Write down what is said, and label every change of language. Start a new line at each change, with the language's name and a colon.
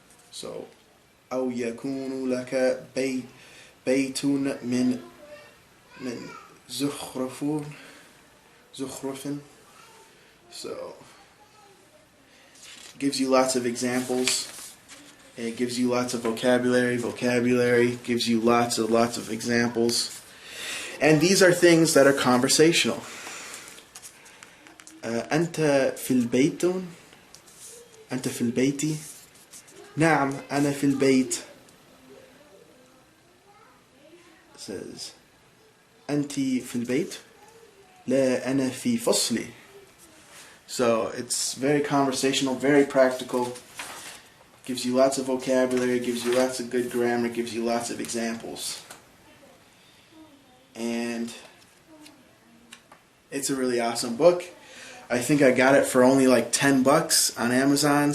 English: So,
Arabic: أو يكون لك بيت من زخرف.
English: So, gives you lots of examples. It gives you lots of vocabulary. Vocabulary gives you lots of examples. And these are things that are conversational.
Arabic: أنت في البيت؟ أنت في البيت؟ نعم أنا في البيت.
English: It says
Arabic: أنت في البيت؟ لا أنا في فصلي.
English: So it's very conversational, very practical. Gives you lots of vocabulary, gives you lots of good grammar, gives you lots of examples. And it's a really awesome book. I think I got it for only like $10 on Amazon.